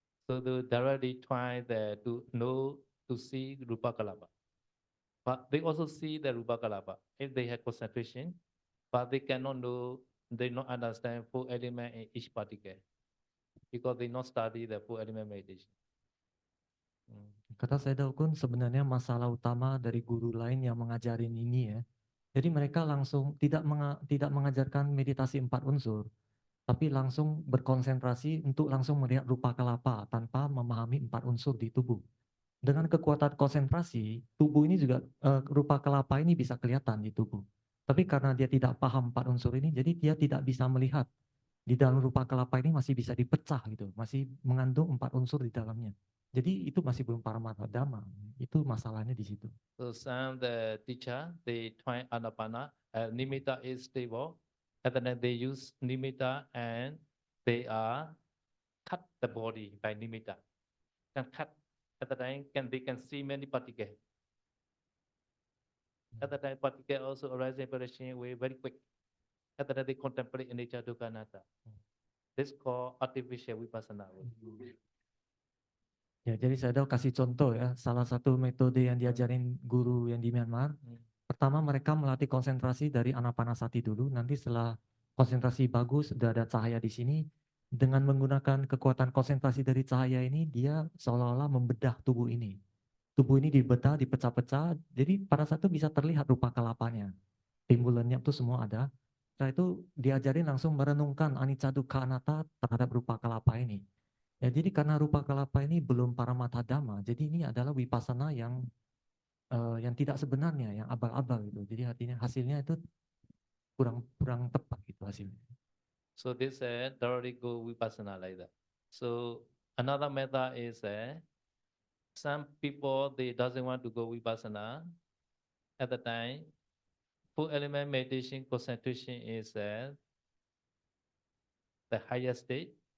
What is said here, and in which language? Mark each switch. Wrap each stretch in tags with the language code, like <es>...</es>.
<en>So they directly try to know, to see Rupa Kalapa. But they also see the Rupa Kalapa if they have concentration, but they cannot know, they not understand full element in each particle because they not study the full element meditation.</en> <id>Kata Sayadaw Kun, sebenarnya masalah utama dari guru lain yang mengajarin ini ya. Jadi mereka langsung tidak mengajarkan meditasi 4 unsur, tapi langsung berkonsentrasi untuk langsung melihat rupa kelapa tanpa memahami 4 unsur di tubuh. Dengan kekuatan konsentrasi, tubuh ini juga rupa kelapa ini bisa kelihatan di tubuh. Tapi karena dia tidak paham 4 unsur ini, jadi dia tidak bisa melihat di dalam rupa kelapa ini masih bisa dipecah gitu, masih mengandung 4 unsur di dalamnya. Jadi itu masih belum Paramatha Dhamma. Itu masalahnya di situ.</id> <en>So some the teacher, they try Anapana, Nimitta is stable, and then they use Nimitta and they cut the body by Nimitta. Can cut at the time, they can see many particles. At the time, particle also arise in vibration way very quick. At the time, they contemplate anicca dukkha anatta. This called artificial vipassana.</en> <id>Ya, jadi saya udah kasih contoh ya, salah satu metode yang diajarin guru yang di Myanmar. Pertama mereka melatih konsentrasi dari Anapanasati dulu, nanti setelah konsentrasi bagus, sudah ada cahaya di sini, dengan menggunakan kekuatan konsentrasi dari cahaya ini, dia seolah-olah membedah tubuh ini. Tubuh ini dibedah, dipecah-pecah, jadi pada saat itu bisa terlihat rupa kelapanya. Timbulannya itu semua ada. Setelah itu diajarin langsung merenungkan anicca dukkha anatta terhadap rupa kelapa ini. Ya, jadi karena rupa kelapa ini belum Paramatha Dhamma, jadi ini adalah vipassana yang tidak sebenarnya, yang abal-abal gitu. Jadi hasilnya itu kurang tepat gitu hasilnya.</id> <en>So this thoroughly go vipassana like that. So another method is some people they doesn't want to go vipassana at the time. Full element meditation concentration is the highest state.</en>